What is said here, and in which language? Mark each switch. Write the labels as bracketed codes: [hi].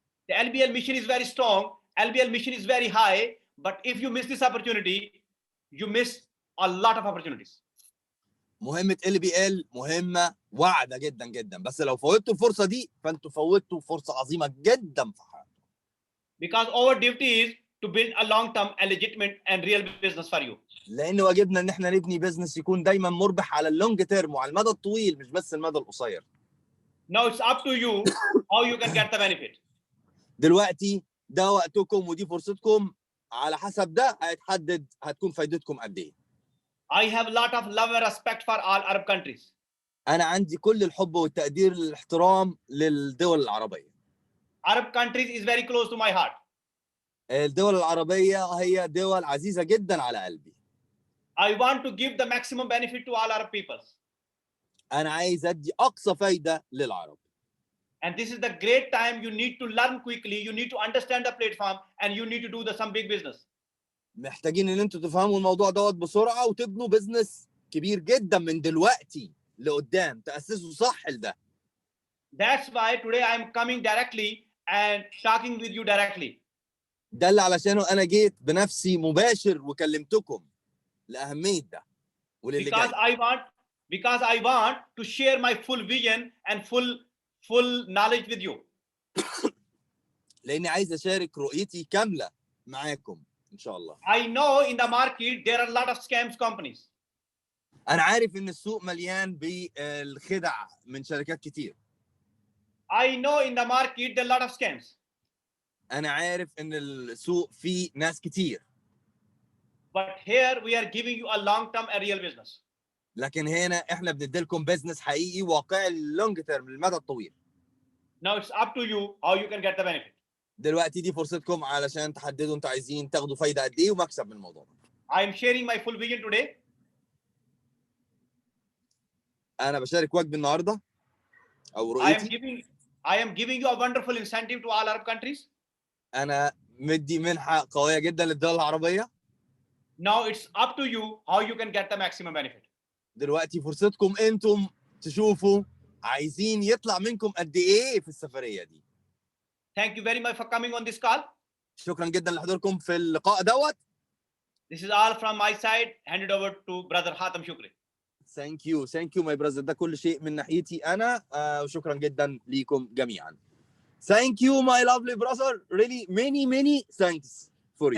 [en] the LBL mission is very strong, LBL mission is very high, but if you miss this opportunity, you miss a lot of opportunities. [ar] مهمه LBL مهمه واعده جدا جدا، بس لو فوتوا الفرصه دي فانتوا فوتوا فرصه عظيمه جدا في حياتكم. [en] Because our duty is to build a long-term and legitimate and real business for you. [ar] لان واجبنا ان احنا نبني بزنس يكون دايما مربح على اللونج تيرم وعلى المدى الطويل مش بس المدى القصير. [en] Now it's up to you how you can get the benefit. [ar] دلوقتي ده وقتكم ودي فرصتكم، على حسب ده هيتحدد هتكون فايدتكم قد ايه. [en] I have a lot of love and respect for all Arab countries. [ar] انا عندي كل الحب والتقدير والاحترام للدول العربيه. [en] Arab countries is very close to my heart. [ar] الدول العربيه هي دول عزيزه جدا على قلبي. [en] I want to give the maximum benefit to all Arab peoples. [ar] انا عايز ادي اقصى فايده للعرب. [en] And this is the great time you need to learn quickly, you need to understand the platform and you need to do some big business. [ar] محتاجين ان انتوا تفهموا الموضوع دوت بسرعه وتبنوا بزنس كبير جدا من دلوقتي لقدام، تاسسوا صح لده. [en] That's why today I'm coming directly and talking with you directly. [ar] ده اللي علشانه انا جيت بنفسي مباشر وكلمتكم لاهميه ده وللي جاي. [en] Because I want to share my full vision and full knowledge with you. [ar] لاني عايز اشارك رؤيتي كامله معاكم ان شاء الله. [en] I know in the market there are a lot of scams companies. [ar] انا عارف ان السوق مليان بالخدع من شركات كتير. [en] I know in the market there are a lot of scams. [ar] انا عارف ان السوق فيه ناس كتير. [en] But here we are giving you a long-term and real business. [ar] لكن هنا احنا بنديلكم بزنس حقيقي واقعي للونج تيرم للمدى الطويل. [en] Now it's up to you how you can get the benefit. [ar] دلوقتي دي فرصتكم علشان تحددوا انتوا عايزين تاخدوا فايده قد ايه ومكسب من الموضوع ده. [en] I am sharing my full vision today. [ar] انا بشارك واجبي النهارده او رؤيتي. [en] I am giving you a wonderful incentive to all Arab countries. [ar] انا مدي منحه قويه جدا للدول العربيه. [en] Now it's up to you how you can get the maximum benefit. [ar] دلوقتي فرصتكم انتم تشوفوا عايزين يطلع منكم قد ايه في السفريه دي. [en] Thank you very much for coming on this call. [ar] شكرا جدا لحضوركم في اللقاء دوت. [en] This is all from my side. Hand it over to brother Hatem Shukri. Thank you my brother. [ar] ده كل شيء من ناحيتي انا وشكرا جدا ليكم جميعا. [en] Thank you my lovely brother. Really many thanks for you.